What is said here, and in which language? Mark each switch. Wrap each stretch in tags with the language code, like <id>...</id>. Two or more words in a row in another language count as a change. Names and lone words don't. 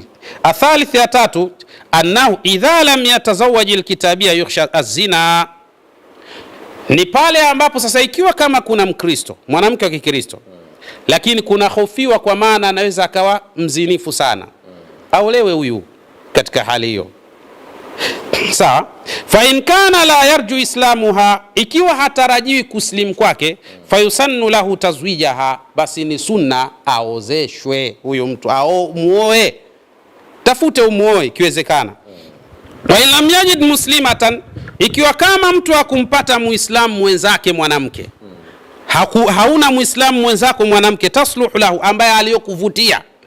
<sw>Athalith, ya tatu,</sw> <ar>أنه إذا لم يتزوج الكتابية يخشى الزنا,</ar> <sw>ni pale ambapo sasa ikiwa kama kuna Mkristo, mwanamke wa Kikristo, lakini kuna hofiwa kwa maana anaweza akawa mzinifu sana, aulewe huyu katika hali hiyo. Sawa.</sw> <ar>فإن كان لا يرجو إسلامها,</ar> <sw>ikiwa hatarajiwi kuslimu kwake,</sw> <ar>فيسن له تزويجها,</ar> <sw>basi ni sunna aozeshwe huyo mtu, au muoe, tafute umuoe ikiwezekana.</sw> <ar>وإن لم يجد مسلمة,</ar> <sw>ikiwa kama mtu hakumpata muislamu mwenzake mwanamke, hauna muislamu mwenzako mwanamke,</sw> <ar>تصلح له,</ar> <sw>ambaye aliyokuvutia,</sw>